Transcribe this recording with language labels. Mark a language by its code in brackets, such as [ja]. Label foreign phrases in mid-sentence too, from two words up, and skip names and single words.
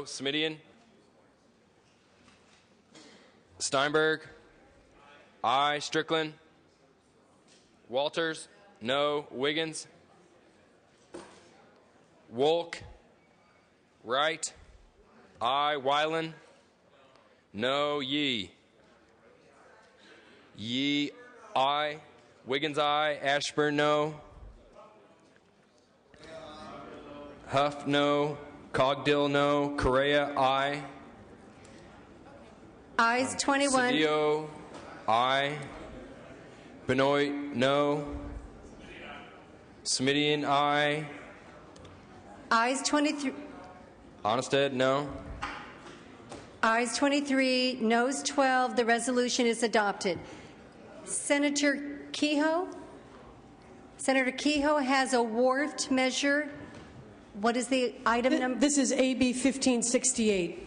[en] Smidian, Steinberg, aye. Strickland, Walters, no. Wiggins, Wolk, Wright, aye. Weiland, no. Yee, aye. Wiggins, aye. Ashburn, no. Huff, no. Cogdill, no. Correa, aye. Ayes 21. Cedillo, aye. Benoit, no. Smidian, aye. Ayes 23. Onnested, no. Ayes 23, noes 12. The resolution is adopted. Senator Kehoe? Senator Kehoe has a wharfed measure. What is the item number? This is AB 1568.